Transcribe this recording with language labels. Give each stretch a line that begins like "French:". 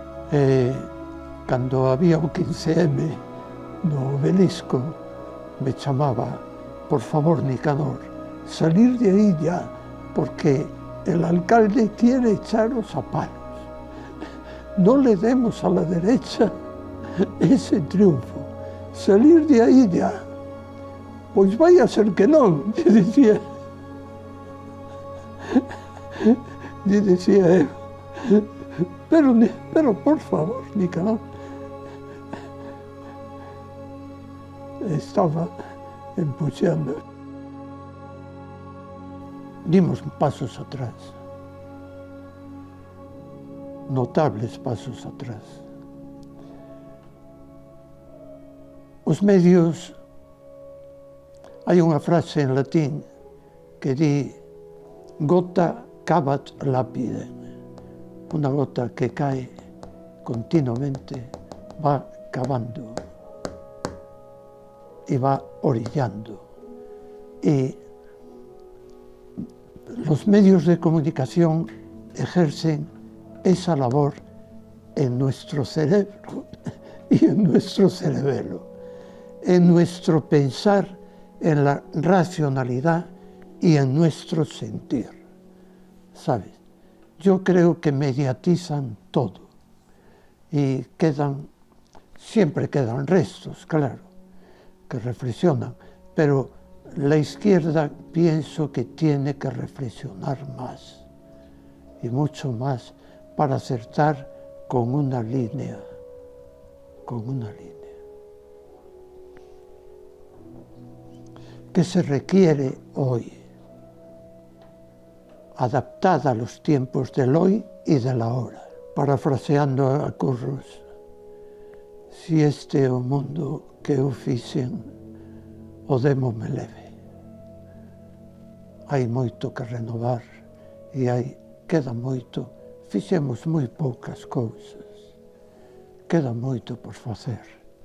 Galician: E cando había o 15M no obelisco, me chamaba, por favor, Nicanor,
Spanish: salir de ahí ya, porque el alcalde quiere echaros a palos. No le demos a la derecha ese triunfo. Salir de ahí ya.
Galician: Pois vai a ser que non, dicía. Dicía eu. Pero por favor, Nicanor. Estaba empuxando.
Spanish: Dimos pasos atrás, notables pasos atrás.
Galician: Os medios, hai unha frase en latín que di
Latin: gota cavat lapide,
Galician: unha gota que cae continuamente,
Spanish: va cavando y va orillando. Y los medios de comunicación ejercen esa labor en nuestro cerebro y en nuestro cerebelo, en nuestro pensar, en la racionalidad y en nuestro sentir. ¿Sabes? Yo creo que mediatizan todo y siempre quedan restos, claro, que reflexionan, pero la izquierda pienso que tiene que reflexionar más y mucho más para acertar con una línea, que se requiere hoy, adaptada a los tiempos del hoy y del ahora.
Galician: Parafraseando a Curros, si este é o mundo que eu fixen, o demo-me leve. Hai moito que renovar e queda moito, fixemos moi poucas cousas, queda moito por facer.